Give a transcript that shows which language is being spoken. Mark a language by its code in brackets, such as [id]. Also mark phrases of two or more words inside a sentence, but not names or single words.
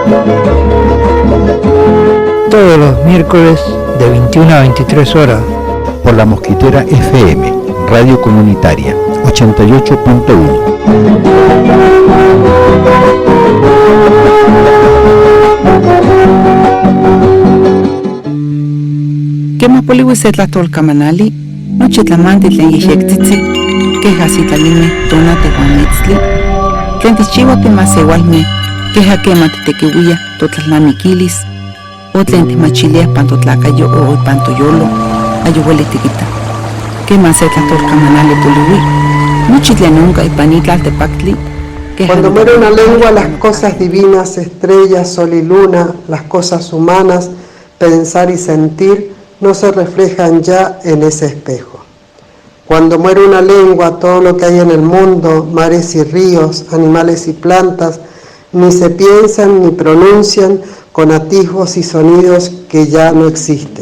[es] Todos los miércoles de 21 a 23 horas. Por la Mosquitera FM, Radio Comunitaria, 88.1. [nah] Quema polihuisetla tolcamanali, noche tlamante tlen yexectzitzi, queja talime tona tehuamitzli, tlen tichiwa timasewalme, queja quema titequiuia totlalnamiquilis, o tlen timachilia pantotlacayo o pantoyolo, ayuhuelitiquita. Quema setla tolcamanali polihui, noche tlenunca y panitla tepactli. [es] Cuando muere una lengua, las cosas divinas, estrellas, sol y luna, las cosas humanas, pensar y sentir, no se reflejan ya en ese espejo. Cuando muere una lengua, todo lo que hay en el mundo, mares y ríos, animales y plantas, ni se piensan ni pronuncian con atisbos y sonidos que ya no existen.